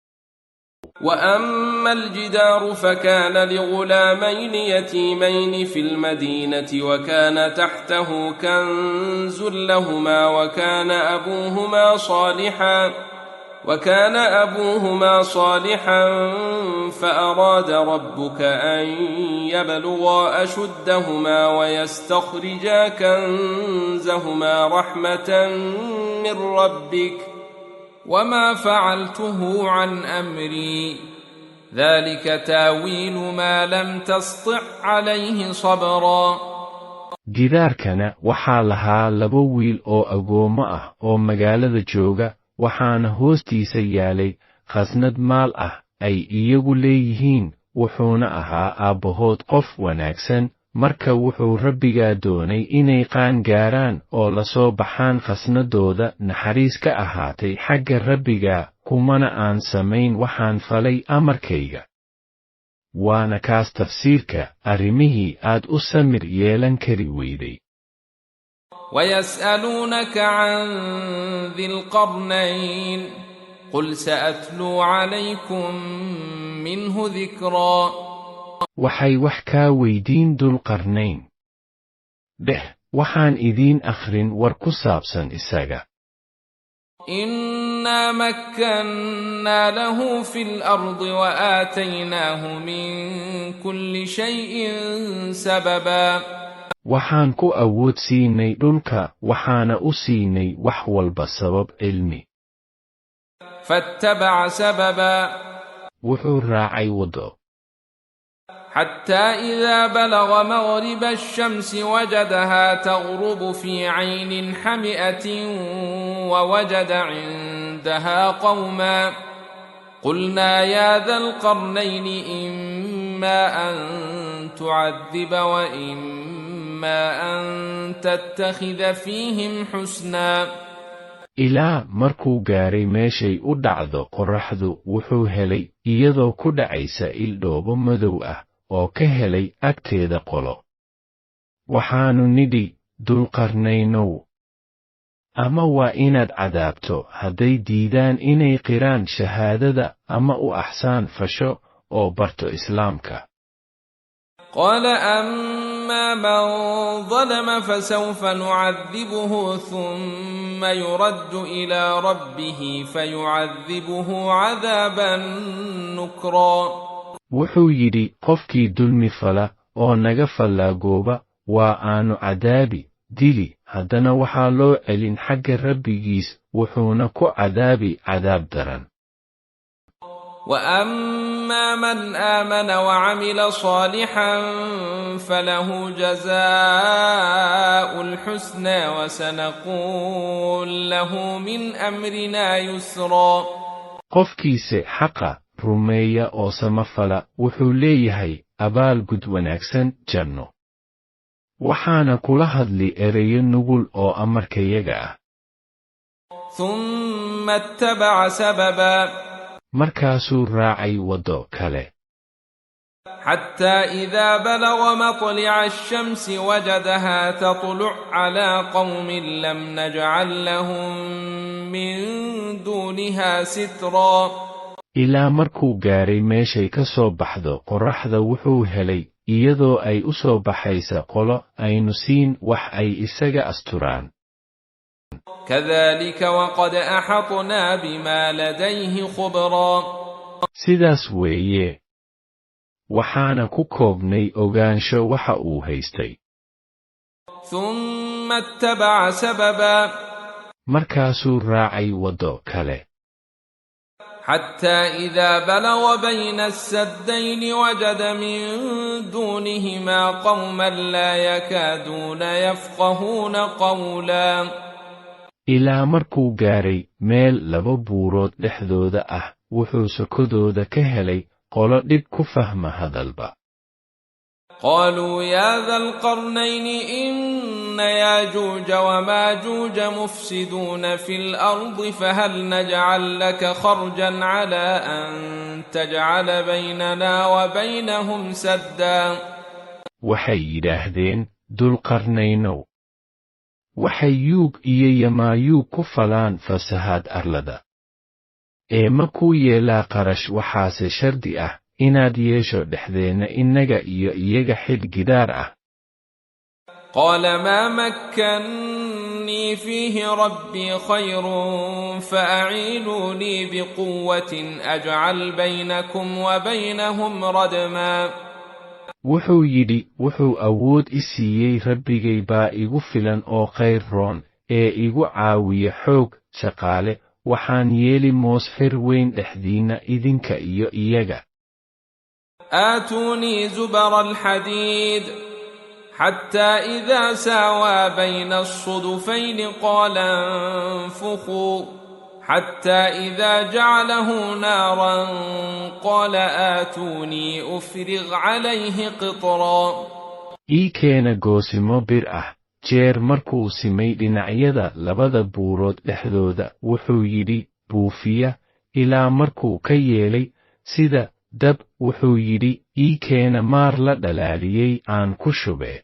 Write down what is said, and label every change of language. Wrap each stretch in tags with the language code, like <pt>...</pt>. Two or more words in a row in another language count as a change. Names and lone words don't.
<ar>وأما الجدار فكان لغلامين يتيمين في المدينة وكان تحته كنز لهما وكان أبوهما صالحا فأراد ربك أن يبلغا أشدهما ويستخرجا كنزهما رحمة من ربك وما فعلته عن أمري ذلك تاويل ما لم تسطع عليه صبرا</ar> <so>Gidaarkana waxaa lahaa laba wiil oo agoommo ah oo magaalada jooga waxaana hoostiisa yaalay khasnad maal ah ay iyagu leeyihiin wuxuuna ahaa aabbahood qof wanaagsan marka wuxuu rabbigaa doonay inay qaan gaaraan oo la soo baxaan khasnadooda naxariis ka ahaatay xagga rabbigaa kumana aan samayn waxaan falay amarkayga. Waana kaas tafsiirka arrimihii aad u samir yeelan kari weyday.</so> <ar>ويسألونك عن ذي القرنين قل سأتلو عليكم منه ذكرا</ar> <so>Waxay wax kaa weydiin Dulqarnayn. Dheh waxaan idiin akhrin war ku saabsan isaga.</so> <ar>إنا مكنا له في الأرض وآتيناه من كل شيء سببا</ar> <so>waxaan ku awood siinay dhulka waxaana u siinay wax walba sabab cilmi</so> <ar>فاتبع سببا</ar> <so>wuxuu raacay waddo</so> <ar>حتى إذا بلغ مغرب الشمس وجدها تغرب في عين حمئة ووجد عندها قوما قلنا يا ذا القرنين إما أن تعذب وإما أن تتخذ فيهم حسنا</ar> <so>ilaa markuu gaaray meeshay u dhacdo qorraxdu wuxuu helay iyadoo ku dhacaysa il dhoobo madow ah oo ka helay agteeda qolo waxaannu nidhi dulqarnaynow ama waa inaad cadaabto hadday diidaan inay qiraan shahaadada ama u axsaan fasho oo barto islaamka</so> <ar>قال أما من ظلم فسوف نعذبه ثم يرد إلى ربه فيعذبه عذابا نكرا</ar> <so>wuxuu yidhi qofkii dulmi fala oo naga fallaagooba waa aanu cadaabi dili haddana waxaa loo celin xagga rabbigiis wuxuuna ku cadaabi cadaab daran</so> <ar>وأما من آمن وعمل صالحا فله جزاء الحسنى وسنقول له من أمرنا يسرا</ar> <so>qofkiise xaqa rumeeya oo samafala wuxuu leeyahay abaal gud wanaagsan janno waxaana kula hadli ereyo nugul oo amarkayaga ah</so> <ar>ثم اتبع سببا</ar> <so>markaasuu raacay waddo kale</so> <ar>حتى إذا بلغ مطلع الشمس وجدها تطلع على قوم لم نجعل لهم من دونها سترا</ar> <so>ilaa markuu gaaray meeshay ka soo baxdo qorraxda wuxuu helay iyadoo ay u soo baxaysa qolo aynu siin wax ay isaga asturaan</so> <ar>كذلك وقد أحطنا بما لديه خبرا</ar> <so>sidaas weeye waxaana ku koobnay ogaansho waxa uu haystay</so> <ar>ثم اتبع سببا</ar> <so>markaasuu raacay waddo kale</so> <ar>حتى إذا بلغ بين السدين وجد من دونهما قوما لا يكادون يفقهون قولا</ar> <so>ilaa markuu gaaray meel laba buurood dhexdooda ah wuxuu sokodooda ka helay qolo dhib ku fahma hadalba</so> <ar>قالوا يا ذا القرنين إن ياجوج وماجوج مفسدون في الأرض فهل نجعل لك خرجا على أن تجعل بيننا وبينهم سدا</ar> <so>waxay yidhaahdeen dulqarnaynow waxay yuug iyo yamaayuug ku falaan fasahaad arlada ma kuu yeelaa qarash waxaase shardi ah inaad yeesho dhexdeenna innaga iyo iyaga xil gidaar ah</so> <ar>قال ما مكني فيه ربي خير فأعينوني بقوة أجعل بينكم وبينهم ردما</ar> <so>wuxuu yidhi wuxuu awood i siiyey rabbigay baa igu filan oo khayr roon ee igu caawiya xoog shaqaale waxaan yeeli moosfir weyn dhexdiinna idinka iyo iyaga</so> <ar>آتوني زبر الحديد حتى إذا ساوى بين الصدفين قال انفخوا حتى إذا جعله نارا قال آتوني أفرغ عليه قطرا</ar> <so>ii keena goosimo bir ah jeer markuu simay dhinacyada labada buurood dhexdooda wuxuu yidhi buufiya ilaa markuu ka yeelay sida dab wuxuu yidhi ii keena maar la dhalaaliyey aan ku shube</so>